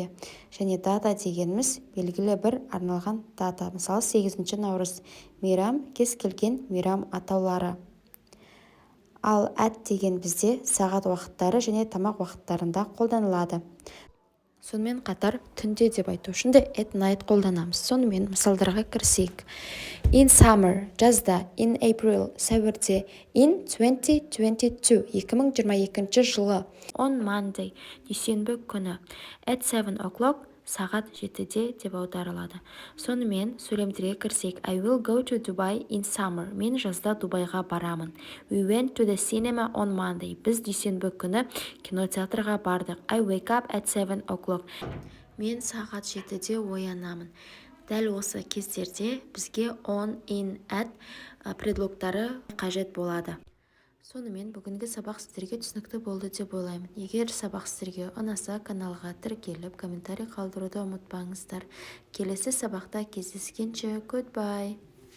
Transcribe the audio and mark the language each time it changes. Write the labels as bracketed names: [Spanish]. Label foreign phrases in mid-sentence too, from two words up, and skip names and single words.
[Kazakh] Және дата дегеніміз белгілі бір арналған дата. Мысалы, 8 наурыз мейрам, кез келген мейрам атаулары. Ал at деген бізде сағат уақыттары және тамақ уақыттарында қолданылады. Сонымен қатар түнде деп айту үшін де [English] at night [Kazakh] қолданамыз. Сонымен мысалдарға кірісейік. [English] In summer, жазда. In April, сәуірде. In 2022, 2022 жылы. On Monday, [Kazakh] дүйсенбі күні. [English] At 7 o'clock, [Kazakh] сағат 7-де деп аударылады. Сонымен сөйлемдерге кірсек. [English] I will go to Dubai in summer. [Kazakh] Мен жазда Дубайға барамын. [English] We went to the cinema on Monday. [Kazakh] Біз дүйсенбі күні кинотеатрға бардық. [English] I wake up at 7 o'clock. [Kazakh] Мен сағат 7-де оянамын. Дәл осы кездерде бізге [English] on, in, at [Kazakh] предлогтары қажет болады. Сонымен бүгінгі сабақ сіздерге түсінікті болды деп ойлаймын. Егер сабақ сіздерге ұнаса, каналға тіркеліп, комментарий қалдыруды ұмытпаңыздар. Келесі сабақта кездескенше, goodbye!